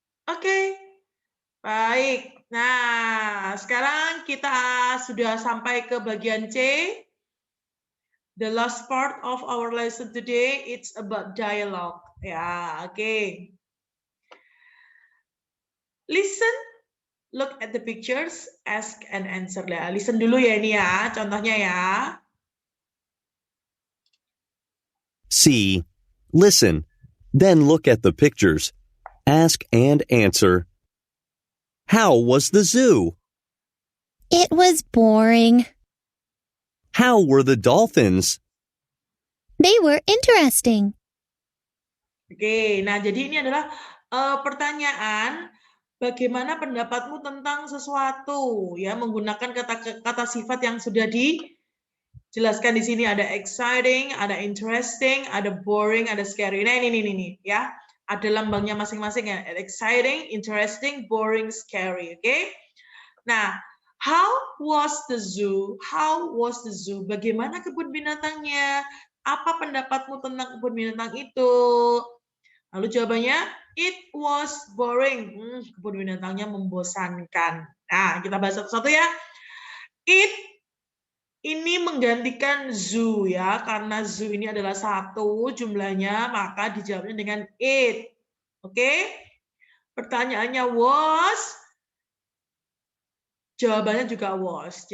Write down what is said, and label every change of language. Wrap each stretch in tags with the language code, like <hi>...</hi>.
<id>Oke. Baik. Nah, sekarang kita sudah sampai ke bagian C.</id> <en>The last part of our lesson today, it's about dialogue.</en> <id>Ya, oke.</id> <en>Listen, look at the pictures, ask and answer.</en> <id>Ya, listen dulu ya ini ya, contohnya ya.</id> <en>C. Listen, then look at the pictures. Ask and answer. How was the zoo? It was boring. How were the dolphins? They were interesting.</en> <id>Oke, nah jadi ini adalah pertanyaan bagaimana pendapatmu tentang sesuatu ya menggunakan kata sifat yang sudah dijelaskan di sini, ada exciting, ada interesting, ada boring, ada scary. Nah ini ya. Ada lambangnya masing-masing ya. Exciting, interesting, boring, scary, oke?</id> <en>Nah, how was the zoo? How was the zoo?</en> <id>Bagaimana kebun binatangnya? Apa pendapatmu tentang kebun binatang itu? Lalu jawabannya,</id> <en>it was boring.</en> <id>Kebun binatangnya membosankan. Nah, kita bahas satu-satu ya. It ini menggantikan zoo ya, karena zoo ini adalah satu jumlahnya, maka dijawabnya dengan it. Oke? Pertanyaannya was, jawabannya juga was.</id>